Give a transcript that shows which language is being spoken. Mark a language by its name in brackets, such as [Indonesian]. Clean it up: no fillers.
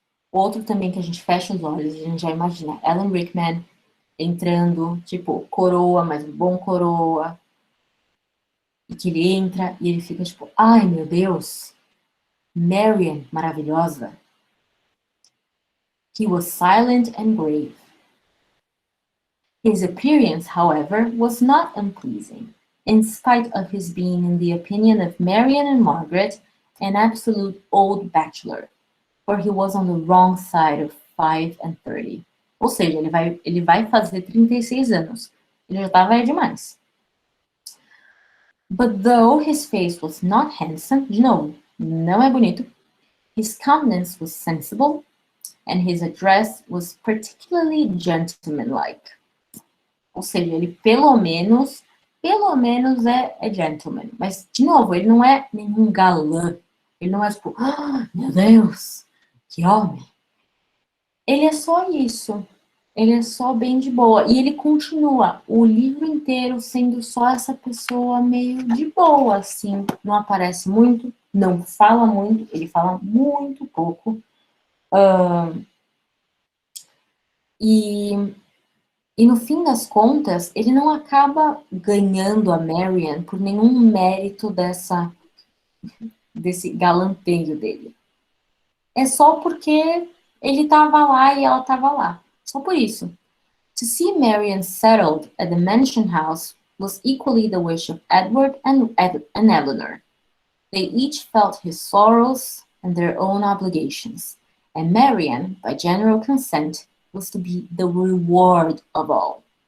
[Portuguese] Outro também que a gente fecha os olhos e a gente já imagina. Alan Rickman entrando, tipo, coroa, mas um bom coroa. E que ele entra e ele fica tipo, ai meu Deus, Marian, maravilhosa. [English] He was silent and grave. His appearance, however, was not unpleasing, in spite of his being, in the opinion of Marian and Margaret, an absolute old bachelor, for he was on the wrong side of 35. [Portuguese] Ou seja, ele vai fazer 36 anos. Ele já estava velho demais. [English] But though his face was not handsome, [Portuguese] de novo, não é bonito, [English] his countenance was sensible, and his address was particularly gentlemanlike. [Portuguese] Ou seja, ele pelo menos é gentleman. Mas, de novo, ele não é nenhum galã. Ele não é tipo, ah, meu Deus, que homem. Ele é só isso. Ele é só bem de boa. E ele continua o livro inteiro sendo só essa pessoa meio de boa, assim. Não aparece muito, não fala muito, ele fala muito pouco. E no fim das contas, ele não acaba ganhando a Marian por nenhum mérito desse galanteio dele. É só porque ele estava lá e ela estava lá. Só por isso. [English] To see Marian settled at the mansion house was equally the wish of Edward and Eleanor. They each felt his sorrows and their own obligations, and Marian, by general consent, was to be the reward of all.